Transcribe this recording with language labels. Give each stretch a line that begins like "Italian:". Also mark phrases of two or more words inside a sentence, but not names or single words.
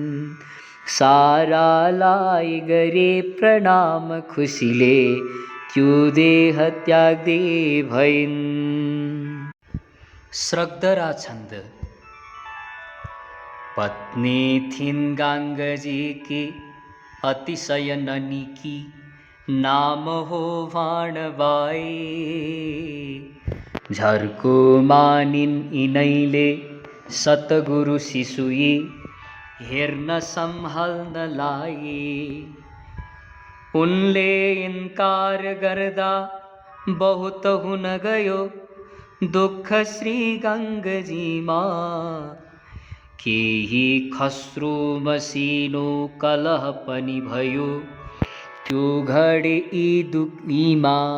Nepali: सारालाई गरे प्रणाम खुसीले त्यो देह त्याग्दे भइन्। श्रद्धरा छन्द। पत्नी थिइन् गाङ्गजी की अतिशय ननिकी, नाम हो भाणबाई। झर्को मानिन् यिनैले सतगुरु शिशुई, हेर्न सम्हाल्नलाई। उनले इन्कार गर्दा बहुत हुन गयो दुःख श्री गाङ्गजीमा। केही खस्रो मसिनो कलह पनि भयो त्यो घडी दुखीमा।